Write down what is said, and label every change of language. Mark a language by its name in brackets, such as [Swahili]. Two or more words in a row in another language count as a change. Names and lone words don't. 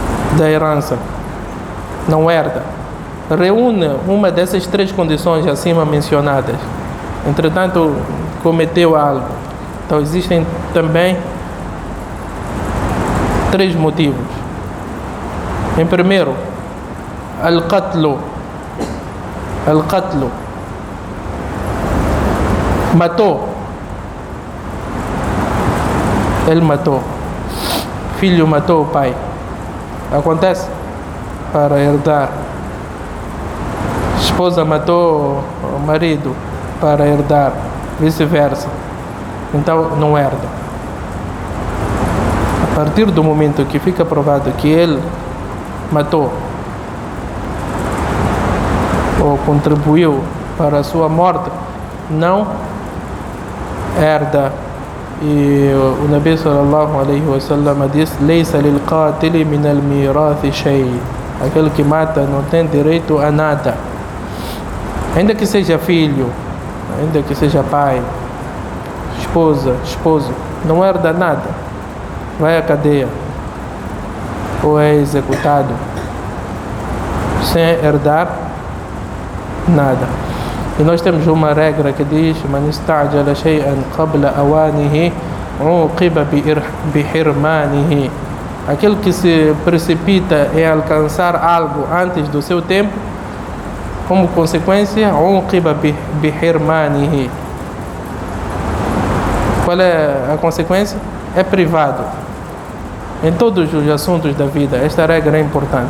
[Portuguese] da herança, não herda. Reúne uma dessas três condições acima mencionadas. Entretanto, cometeu algo. Então, existem também três motivos. Em primeiro, [Arabic] القتل. القتل. [Portuguese] Matou. Ele matou. Filho matou o pai. Acontece para herdar. Esposa matou o marido para herdar. Vice-versa. Então não herda. A partir do momento que fica provado que ele matou ou contribuiu para a sua morte, não herda. E o Nabi [Arabic] صلى الله عليه وسلم [Portuguese] diz: [Arabic] "ليس للقاتل من الميراث شيء." [Portuguese] Aquele que mata não tem direito a nada, ainda que seja filho, ainda que seja pai, esposa, esposo, não herda nada, vai à cadeia ou é executado sem herdar nada. E nós temos uma regra que diz: [Arabic] "من استعجل شيئا قبل أوانه، عوقب بحرمانه." [Portuguese] Aquele que se precipita em alcançar algo antes do seu tempo, como consequência, [Arabic] عوقب بحرمانه. [Portuguese] Qual é a consequência? É privado. Em todos os assuntos da vida, esta regra é importante.